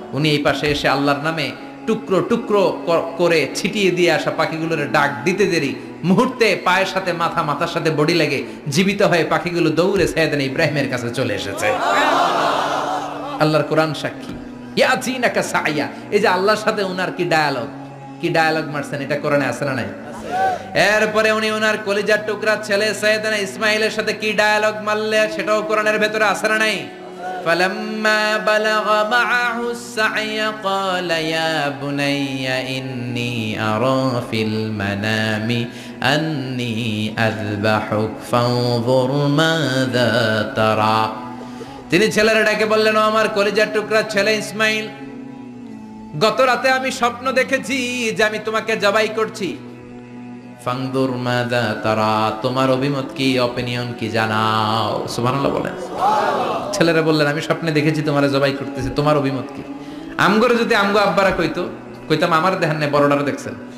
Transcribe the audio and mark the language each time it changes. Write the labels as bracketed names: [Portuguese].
[Bangla] উনি এই পাশে এসে আল্লাহর নামে টুকরো টুকরো করে ছিটিয়ে দিয়ে আসা পাখিগুলোরে ডাক দিতে দেরি মুহূর্তে পায়ের সাথে মাথা, মাথার সাথে বডি লেগে জীবিত হয়ে পাখিগুলো দৌড়ে সাইয়েদনা ইব্রাহিমের কাছে চলে এসেছে। আল্লাহর কোরআন সাক্ষী। ইয়াতিনাকা সায়া, এই যে আল্লাহর সাথে উনার কি ডায়ালগ মারছেন, এটা কোরআনে আছে না নাই? এরপরে উনি ওনার কলিজার টুকরা ছেলে সাইয়েদনা ইসমাইলের সাথে কি ডায়ালগ মারলে, সেটাও কোরআনের ভেতরে আছে না নাই? [Arabic] فلما بلغ معه السعي قال يا بني إني أرى في المنام أني أذبحك فانظر ماذا ترى। [Bangla] তিনি ছেলের ডাকে বললেন, ও আমার কলিজার টুকরা ছেলে ইসমাইল, গত রাতে আমি স্বপ্ন দেখেছি যে আমি তোমাকে জবাই করছি। [Arabic] ফানদুর মাযা তারা, [Bangla] তোমার অভিমত কি, অপিনিয়ন কি জানাও। সুবহানাল্লাহ বলেন। ছেলেরা বললেন, আমি স্বপ্নে দেখেছি তোমারে জবাই করতেছি, তোমার অভিমত কি? আমগরে যদি আমগো আব্বারা কইতাম আমার দেখেন না, বড়টারে দেখছেন।